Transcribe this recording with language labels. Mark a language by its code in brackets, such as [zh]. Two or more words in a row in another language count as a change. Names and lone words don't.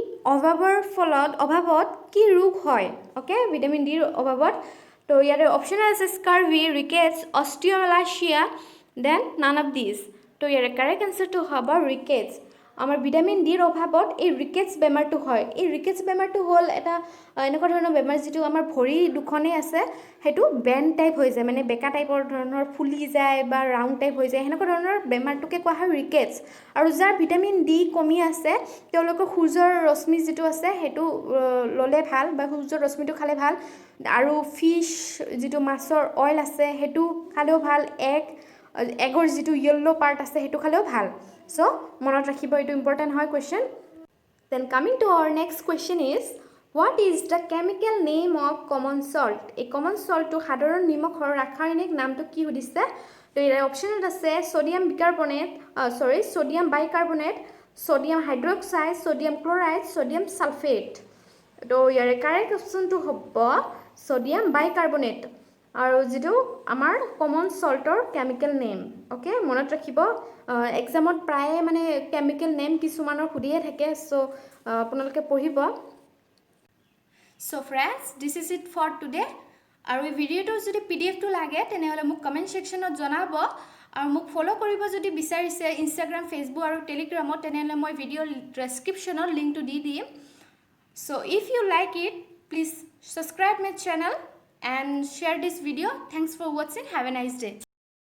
[as] অভাৱত কি ৰোগ হয় ওকে ভিটামিন ডিৰ অভাৱত তো ইয়াৰে অপচন আছে স্কাৰ্ভি ৰিকেটছ অস্টিওমেলাচিয়া [en] then none of this [as] তো ইয়াৰে কাৰেক্ট আনসাৰটো হ'ব ৰিকেটছ আমাৰ ভিটামিন ডিৰ অভাৱত এই ৰিকেটছ বেমাৰটো হয় এই ৰিকেটছ বেমাৰটো হ'ল এটা এনেকুৱা ধৰণৰ বেমাৰ যেটো আমাৰ ভৰি দুখনে আছে হেতু [en] bend type [as] হৈ যায় মানে বেকা টাইপৰ ধৰণৰ ফুলি যায় বা ৰাউণ্ড টাইপ হৈ যায় হেনেকুৱা ধৰণৰ বেমাৰটোকে কোৱা হয় ৰিকেটছ আৰু যাৰ ভিটামিন ডি কমি আছে তেওঁলোকৰ সূৰ্যৰ ৰশ্মি যেটো আছে হেতু ললে ভাল বা সূৰ্যৰ ৰশ্মিটো খালে ভাল আৰু ফিশ যেটো মাছৰ অইল আছে হেতু খালেও ভাল এগৰ যেটো ইয়েলো পাৰ্ট আছে হেতু খালেও ভাল সো মনত ৰাখিব এটো ইম্পৰ্টেন্ট হয় কোৱেশ্চন [en] then coming to our next question is what is the chemical name of common salt a common salt [as] to সাধাৰণ নিমখৰ ৰাসায়নিক নামটো কি সুধিছে তো ইয়াৰ অপচনত আছে [en] sodium bicarbonate sodium hydroxide sodium chloride sodium sulfate [as] তো ইয়াৰ কাৰেক্ট অপচনটো হ'ব [en] sodium bicarbonate [as] আৰু যেটো আমাৰ কমন সল্টৰ [en] chemical name [as] ওকে মনত ৰাখিব এক্সামত প্ৰায় মানে [en] chemical name [as] কিছুমানৰ খুদিয়ে থাকে সো আপোনালোকে পঢ়িব [en] so friends this is it for today [as] আৰু এই ভিডিওটো যদি পিডিএফটো লাগে তেনেহলে মোক কমেন্ট সেকশনত জনাব আৰু মোক ফলো কৰিব যদি বিচাৰিছে ইনষ্টাগ্ৰাম ফেসবুক আৰু টেলিগ্ৰামত তেনেহলে মই ভিডিও ডেসক্ৰিপচনত লিংকটো দি দিম [en] so if you like it please subscribe my channel and share this video. Thanks for watching. Have a nice day.